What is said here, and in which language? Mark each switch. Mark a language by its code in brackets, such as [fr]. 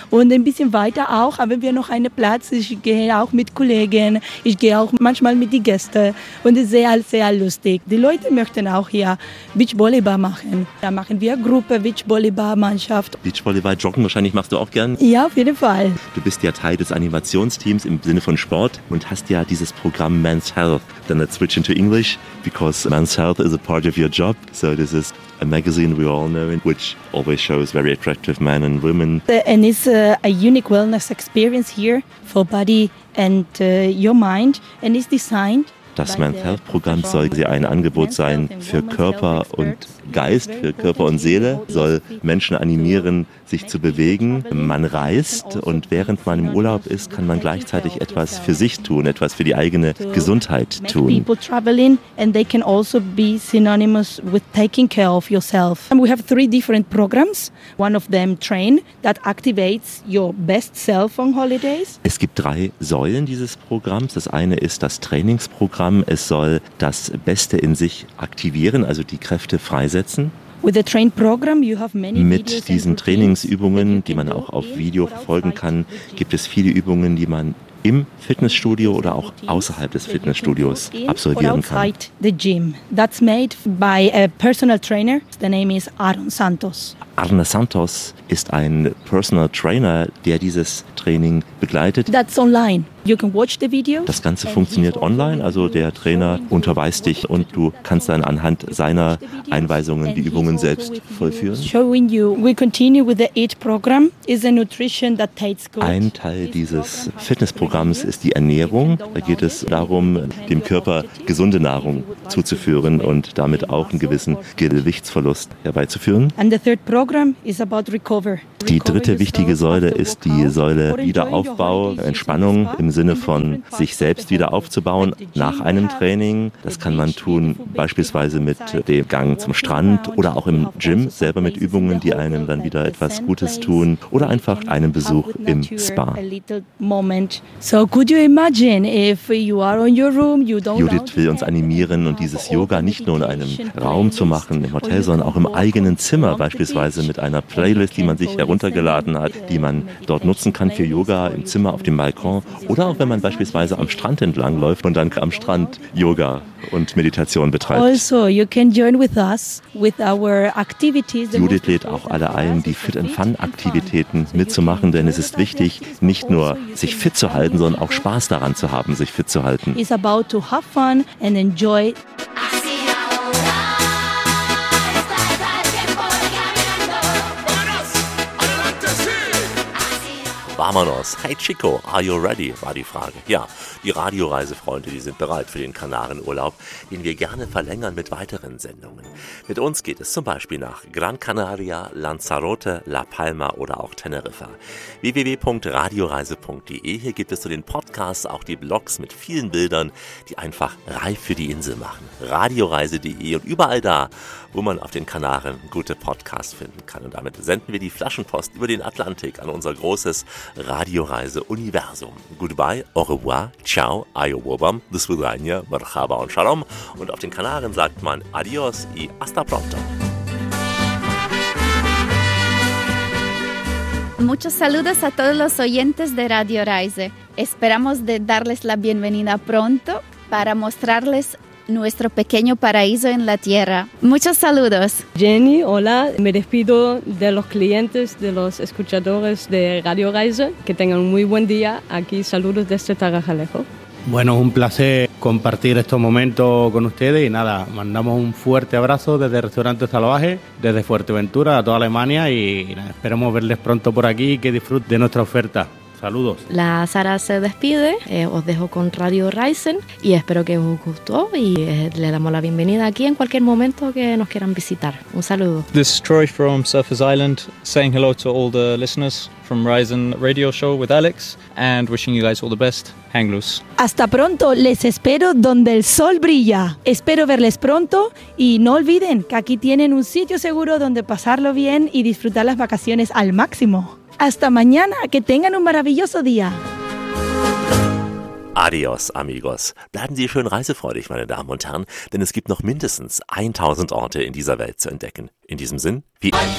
[de] Und ein bisschen weiter auch haben wir noch einen Platz. Ich gehe auch mit Kollegen, ich gehe auch manchmal mit den Gästen. Und es ist sehr, sehr lustig. Die Leute möchten auch hier Beachvolleyball machen. Da machen wir Gruppe, Beachvolleyball-Mannschaft. Beachvolleyball, Joggen wahrscheinlich machst du auch gern? Ja, auf jeden Fall. Du bist ja Teil des Animationsteams im Sinne von Sport und hast ja dieses Programm Men's Health. [en] Then let's switch into English, because Men's Health is a part of your job, so this is a magazine we all know, which always shows very attractive men and women. And it's a unique wellness experience here for body and your mind, and it's designed. [de] Das Men's Health Programm soll ein Angebot sein für Körper und Geist, für Körper und Seele, soll Menschen animieren, sich zu bewegen. Man reist und während man im Urlaub ist, kann man gleichzeitig etwas für sich tun, etwas für die eigene Gesundheit tun. [en] People traveling and they can also be synonymous with taking care of yourself. And we have three different programs. One of them train that activates your best self on holidays. [de] Es gibt drei Säulen dieses Programms. Das eine ist das Trainingsprogramm. Es soll das Beste in sich aktivieren, also die Kräfte freisetzen. Mit diesen Trainingsübungen, die man auch auf Video verfolgen kann, gibt es viele Übungen, die man im Fitnessstudio oder auch außerhalb des Fitnessstudios absolvieren kann. [en] The gym. That's made by a personal trainer. The name is Aaron Santos. [de] Arne Santos ist ein Personal Trainer, der dieses Training begleitet. [en] That's online. You can watch the videos. [de] Das Ganze funktioniert online, also der Trainer unterweist dich und du kannst dann anhand seiner Einweisungen die Übungen selbst vollführen. [en] Showing you. We continue with the Eat program. It's a nutrition that tastes good. [de] Ein Teil dieses Fitnessprogramms ist die Ernährung. Da geht es darum, dem Körper gesunde Nahrung zuzuführen und damit auch einen gewissen Gewichtsverlust herbeizuführen. [en] And the third program is about recover. [de] Die dritte wichtige Säule ist die Säule Wiederaufbau, Entspannung im Sinne von sich selbst wieder aufzubauen nach einem Training. Das kann man tun beispielsweise mit dem Gang zum Strand oder auch im Gym selber mit Übungen, die einem dann wieder etwas Gutes tun oder einfach einen Besuch im Spa. [en] So could you imagine if you are in your room, you don't. [de] Judith will uns animieren und dieses Yoga nicht nur in einem Raum zu machen im Hotel, sondern auch im eigenen Zimmer beispielsweise mit einer Playlist, die man sich heruntergeladen hat, die man dort nutzen kann für Yoga im Zimmer auf dem Balkon oder auch wenn man beispielsweise am Strand entlang läuft und dann am Strand Yoga und Meditation betreibt. [en] Also, you can join with us with our activities. [de] Judith lädt auch alle ein, die Fit and Fun Aktivitäten mitzumachen, denn es ist wichtig, nicht nur sich fit zu halten, sondern auch Spaß daran zu haben, sich fit zu halten. [en] It's about to have fun and enjoy. [es] Vámonos. [en] Hey Chico, are you ready? [de] War die Frage. Ja, die Radioreisefreunde, die sind bereit für den Kanarenurlaub, den wir gerne verlängern mit weiteren Sendungen. Mit uns geht es zum Beispiel nach Gran Canaria, Lanzarote, La Palma oder auch Teneriffa. www.radioreise.de. Hier gibt es zu den Podcasts auch die Blogs mit vielen Bildern, die einfach reif für die Insel machen. Radioreise.de und überall da, wo man auf den Kanaren gute Podcasts finden kann. Und damit senden wir die Flaschenpost über den Atlantik an unser großes Radioreise-Universum. Goodbye, au revoir, ciao, ayobobam, desvidanya, merhaba und shalom. Und auf den Kanaren sagt man [es] adios y hasta pronto. Muchos saludos a todos los oyentes de Radio Reise. Esperamos de darles la bienvenida pronto para mostrarles nuestro pequeño paraíso en la tierra. Muchos saludos. Jenny, hola. Me despido de los clientes, de los escuchadores de Radio Reise. Que tengan un muy buen día. Aquí saludos desde Tagajalejo. Bueno, es un placer compartir estos momentos con ustedes y nada, mandamos un fuerte abrazo desde Restaurante Salvaje, desde Fuerteventura a toda Alemania y nada, esperemos verles pronto por aquí y que disfruten de nuestra oferta. Saludos. La Sara se despide, os dejo con Radio Reisen y espero que os gustó y le damos la bienvenida aquí en cualquier momento que nos quieran visitar. Un saludo. [en] This is Troy from Surfers Island saying hello to all the listeners from Reisen Radio Show with Alex and wishing you guys all the best. Hang loose. [es] Hasta pronto, les espero donde el sol brilla. Espero verles pronto y no olviden que aquí tienen un sitio seguro donde pasarlo bien y disfrutar las vacaciones al máximo. Hasta mañana, que tengan un maravilloso día. Adios, amigos. [de] Bleiben Sie schön reisefreudig, meine Damen und Herren, denn es gibt noch mindestens 1000 Orte in dieser Welt zu entdecken. In diesem Sinn, wie...